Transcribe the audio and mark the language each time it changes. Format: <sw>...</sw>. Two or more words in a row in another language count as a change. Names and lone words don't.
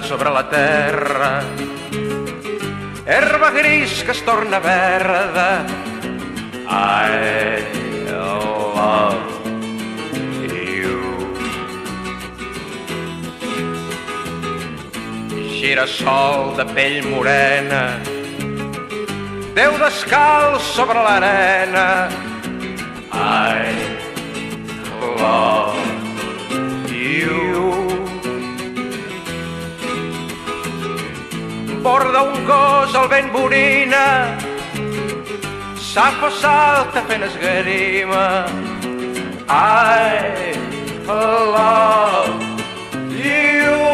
<ca>sobre la terra, herba gris que es torna verda.</ca> <en>I love you.</en> <ca>Girassol de pell morena, Déu descalç sobre l'arena.</ca> <en>I love you.</en> <ca>Borda un gos, el vent borina, safa salta fent esgrima.</ca> <en>I love you.</en>